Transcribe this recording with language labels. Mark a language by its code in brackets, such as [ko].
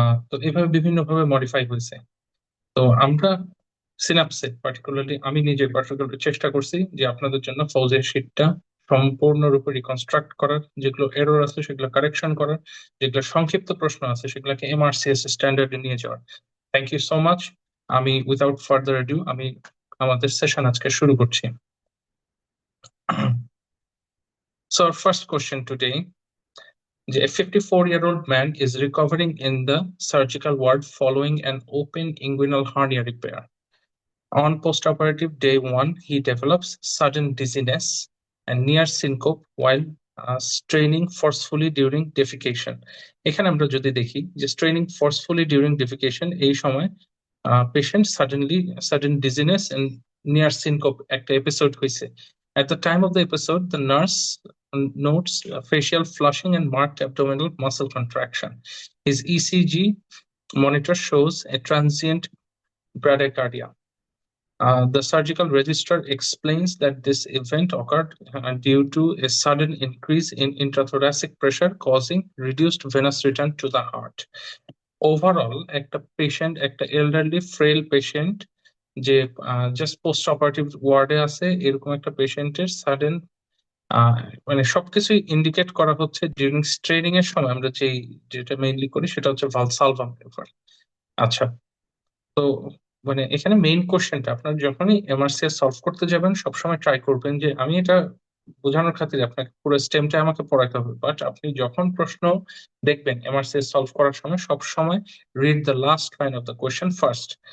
[bn] তো এভাবে বিভিন্ন ভাবে মডিফাই হয়েছে। তো আমরা সিনাপসে পার্টিকুলারলি আমি নিজে পার্টিকুলারলি চেষ্টা করছি যে আপনাদের জন্য ফৌজের শীটটা সম্পূর্ণরূপে রিকনস্ট্রাক্ট করার, যেগুলো এরর আছে সেগুলো কারেকশন করার, যেগুলো সংক্ষিপ্ত প্রশ্ন আছে সেগুলোকে এমআরসিএস স্ট্যান্ডার্ডে নিয়ে যাওয়ার। [en] Thank you so much. [bn] আমি [en] without further adieu [bn] আমি আমাদের সেশন আজকে শুরু করছি। [en] So our first question today: a 54-year-old man is recovering in the surgical ward following an open inguinal hernia repair. On postoperative day 1, he develops sudden dizziness and near syncope while straining forcefully during defecation. [bn] এখানে আমরা যদি দেখি যে [en] straining forcefully during defecation, [bn] এই সময় patient [en] sudden dizziness and near syncope [bn] একটা episode হয়েছে। [en] At the time of the episode, the nurse notes facial flushing and marked abdominal muscle contraction. His ECG monitor shows a transient bradycardia. The surgical registrar explains that this event occurred due to a sudden increase in intrathoracic pressure causing reduced venous return to the heart. [bn] Overall একটা patient, একটা elderly frail patient যে just post operative ওয়ার্ডে আছে, এরকম একটা পেশেন্টের sudden মানে সবকিছুই ইন্ডিকেট করা হচ্ছে ডিউরিং স্ট্রেনিং এর সময়। আমরা যেটা মেইনলি করি সেটা হচ্ছে ভালসালভা ম্যানুভার। আচ্ছা, তো মানে এখানে মেইন কোশ্চেনটা, আপনার যখনই এমআরসিএস সলভ করতে যাবেন সবসময় ট্রাই করবেন যে, আমি এটা বোঝানোর খাতিরে আপনাকে পুরো স্টেমটা আমাকে পড়াতে হবে, বাট আপনি যখন প্রশ্ন দেখবেন এমআরসিএস সলভ করার সময় সব সময় [en] Read the last line of the question first.